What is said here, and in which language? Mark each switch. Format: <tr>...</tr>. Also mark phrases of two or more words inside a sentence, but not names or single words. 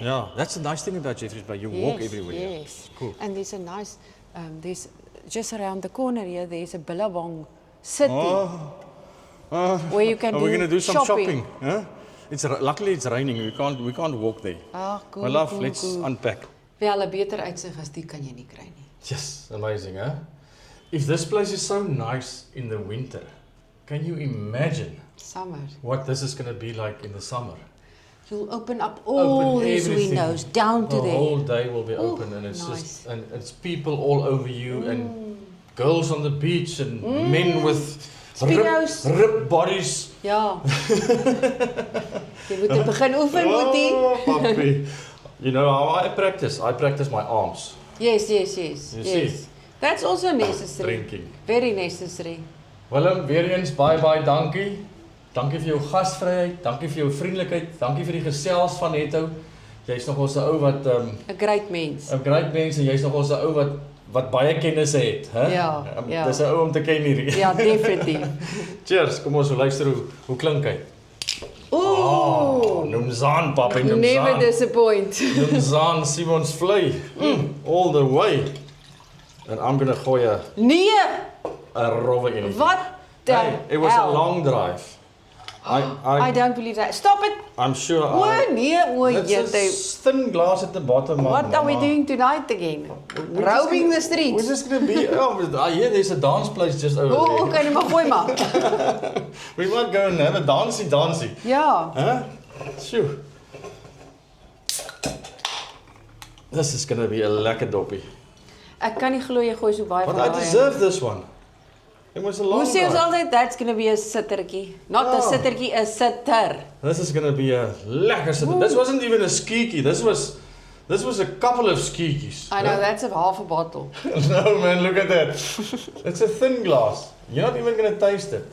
<en>Yeah, that's the nice thing about Jeffreys Bay. You walk Yes, everywhere. Yes. Cool. And there's a nice, there's just around the corner here, there's a Billabong City where you can Are we going to do some shopping. Huh? Luckily it's raining. We can't walk there. Ah, cool, My love, cool, let's cool. unpack.</en> <af>Wel, 'n beter uitsig as die kan jy nie kry nie.</af> <en>Yes, amazing, huh? If this place is so nice in the winter, can you imagine Summer. what this is going to be like in the summer? You'll open up all these everything. windows down to The there. whole day will be Ooh, open, and it's nice. just and it's people all over you and girls on the beach and men with Speedos. ripped bodies.</en> <af>Ja. Jy moet begin oefen, boetie.</af> <en>Oh, puppy. You know how I practice? I practice my arms. Yes. You yes. see? That's also necessary. Drinking. Very necessary.</en> <af>Willem, weer eens bye dankie. Dankie vir jou gasvryheid, dankie vir jou vriendelikheid, dankie vir die gesels van Netto. Jy's nog ons 'n ou wat 'n Great mens. 'n great mens en jy's nog ons 'n ou wat baie kennisse het, hè? Ja, ja. Dis 'n ou om te ken hierdie. Ja, definitief. Cheers, kom ons luister hoe klink hy. Ooh.</af> <en>Numzaan, papi, Never Numzaan. disappoint. Numzaan, Simon's vlei. All the way. And I'm going to</en> <af>gooi 'n Nee, rowwe in.</af> <en>wat the Hey, it was hell? a long drive. I don't believe that. Stop it. I'm sure</en> <af>O nee, o</af> <en>It's</en> <af>jette.</af> <en>a thin glass at the bottom. What are we doing tonight again? Roaming the We're streets. just going to be... Oh, I hear there's a dance place just over</en> <af>O,</af> <en>there.</en> <af>okay, maar gooi maar.</af> <en>We might go and have a dancey.</en> <af>Ja.</af> <en>Huh? Sure. This is going to be a</en> <af>lekker doppie. Ek kan nie glo jy gooi so baie</af> <en>But</en> <af>van</af> <en>I</en> <af>daai in.</af> <en>deserve this one. It was a long</en> <af>Hoe sê ons</af> <en>drive. altyd that's going to be a sittertjie. Not a Oh. sittertjie, a sitter. This is going to be a</en> <af>lekker sit.</af> <en>This wasn't even a skietjie. This was a couple of skietjies. I know that's a half a bottle. No man, look at that. It's a thin glass. You're not even going to taste it.</en>